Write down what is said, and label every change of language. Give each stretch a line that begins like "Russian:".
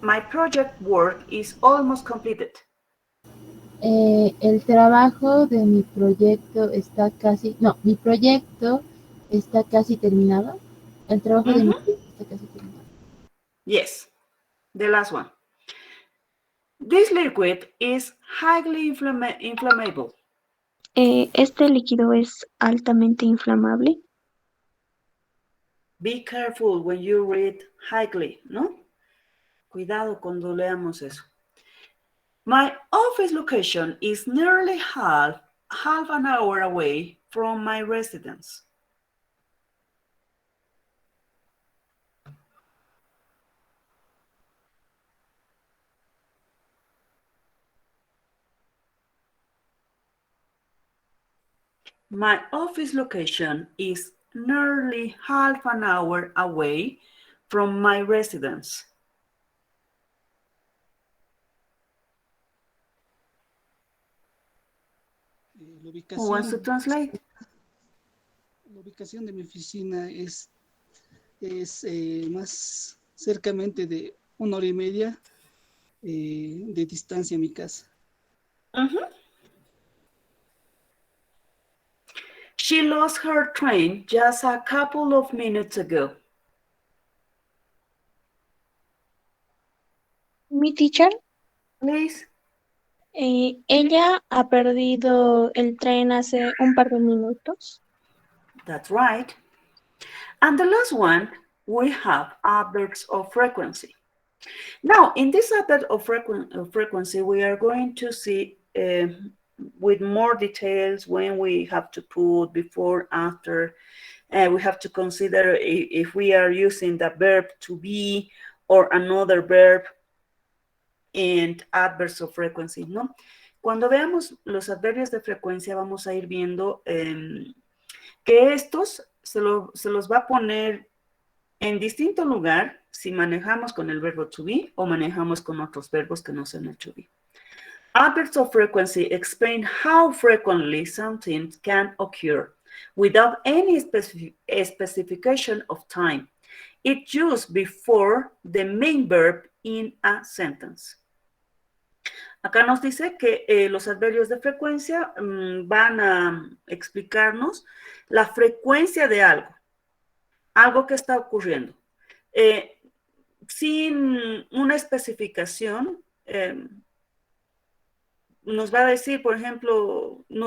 English: project work is almost completed.
Spanish: el trabajo de mi proyecto está casi, no, mi proyecto está casi terminado. El trabajo de mi proyecto está casi terminado.
English: Yes. The last one. This liquid is highly inflammable.
Spanish: Este líquido es altamente inflamable.
English: Be careful when you read highly, ¿no?
Spanish: Cuidado cuando leamos eso.
English: My office location is nearly half an hour away from my residence. My office location is nearly half an hour away from my residence. Who wants to translate?
Spanish: La ubicación de mi oficina es más cercamente de 1 hora y media de distancia a mi casa.
English: She lost her train just a couple of minutes ago.
Spanish: Mi teacher,
English: Please.
Spanish: ella ha perdido el tren hace un par de minutos.
English: That's right. And the last one, we have adverbs of frequency. Now, in this adverb of frequency, we are going to see with more details when we have to put before, after. We have to consider if we are using the verb to be or another verb and adverbs of frequency, ¿no?
Spanish: Cuando veamos los adverbios de frecuencia, vamos a ir viendo que estos se los va a poner en distinto lugar si manejamos con el verbo to be o manejamos con otros verbos que no sean el to be.
English: Adverbs of frequency explain how frequently something can occur without any specification of time. It's used before the main verb in a sentence.
Spanish: Acá nos dice que los adverbios de frecuencia van a explicarnos la frecuencia de algo que está ocurriendo. Sin una especificación, nos va a decir, por ejemplo,